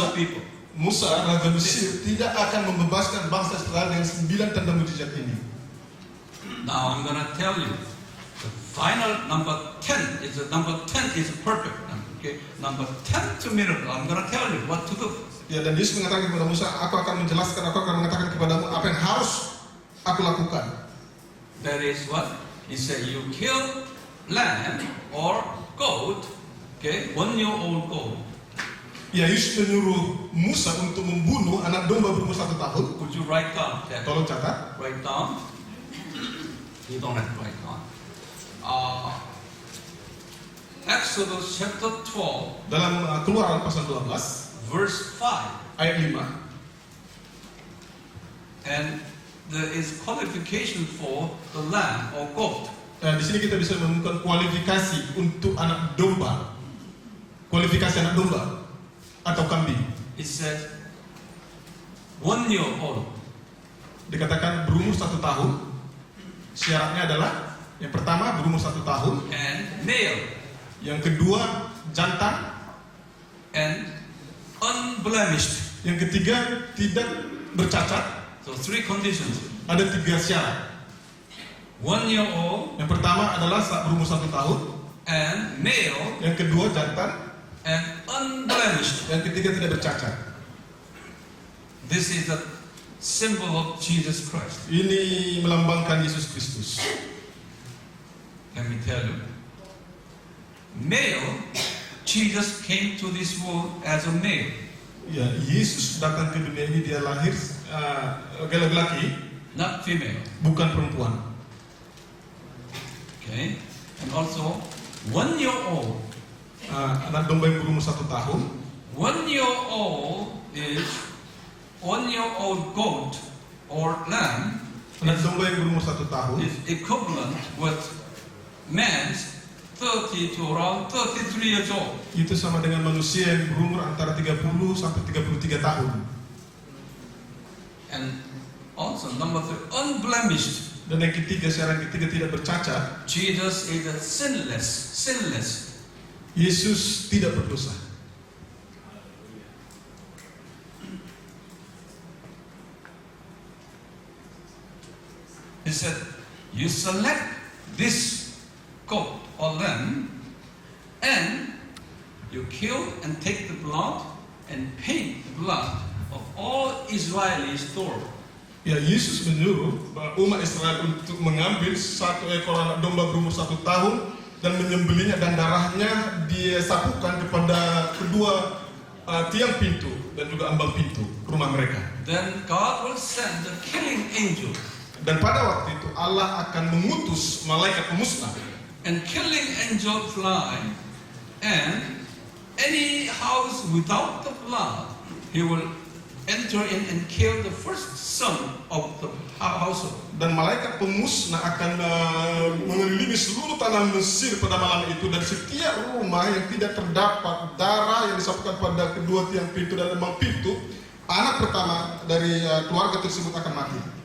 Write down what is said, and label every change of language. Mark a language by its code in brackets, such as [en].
[en] your people. [id] Musa, raja Mesir, tidak akan membebaskan bangsa Israel dengan 9 tanda mujizat ini. [en] Now I'm going to tell you, the final number 10 is perfect number. Okay, number 10 to miracle. I'm going to tell you what to do. [id] Ya, dan Yesus mengatakan kepada Musa, aku akan menjelaskan, aku akan mengatakan kepadamu apa yang harus aku lakukan. [en] That is what he said. You kill lamb or goat, okay, 1-year-old goat. [id] Ya, Yesus menyuruh Musa untuk membunuh anak domba berumur 1 tahun. [en] Would you write down that? [id] Tolong catat. [en] Write down. You don't have to write down. Exodus chapter 12, [id] Dalam Keluaran pasal 12 [en] verse 5. [id] ayat 5. [en] And there is qualification for the lamb or goat. [id] Di sini kita bisa menemukan kualifikasi untuk anak domba. Kualifikasi anak domba atau kambing. [en] It says 1-year-old. [id] Dikatakan berumur 1 tahun. Syaratnya adalah yang pertama berumur 1 tahun, [en] And male [id] yang kedua jantan, [en] and unblemished. [id] yang ketiga tidak bercacat. [en] So 3 conditions. [id] Ada 3 syarat. [en] 1-year-old [id] Yang pertama adalah saat berumur 1 tahun, [en] and male [id] yang kedua jantan, [en] and unblemished. [id] yang ketiga tidak bercacat. [en] This is the symbol of Jesus Christ. [id] Ini melambangkan Yesus Kristus. [en] Let me tell you. Male, Jesus came to this world as a male. [id] Ya, Yesus datang ke dunia ini, dia lahir laki-laki, [en] Not female. [id] bukan perempuan. [en] Okay? And also, 1-year-old. [id] Anak domba yang berumur 1 tahun, [en] 1-year-old is 1-year-old goat or lamb [id] anak domba yang berumur 1 tahun [en] is equivalent with man's 30 to around 33 years old. [id] itu sama dengan manusia yang berumur antara 30 sampai 33 tahun. [en] And also number 3, unblemished. [id] Dan yang ketiga, syarat ketiga tidak bercacat. [en] Jesus is a sinless. [id] Yesus tidak berdosa. [en] He said, you select this goat or lamb and you kill and take the blood and paint the blood of all Israeli store. [id] Ya, Yesus menyuruh umat Israel untuk mengambil 1 ekor anak domba berumur 1 tahun dan menyembelihnya, dan darahnya disapukan kepada kedua tiang pintu dan juga ambang pintu ke rumah mereka. [en] Then God will send the killing angel. [id] Dan pada waktu itu Allah akan mengutus malaikat pemusnah. [en] And killing angel fly, and any house without the blood, he will enter in and kill the first son of the household. [id] Dan malaikat pemusnah akan mengelilingi seluruh tanah Mesir pada malam itu, dan setiap rumah yang tidak terdapat darah yang disapukan pada kedua tiang pintu dan ambang pintu, anak pertama dari keluarga tersebut akan mati.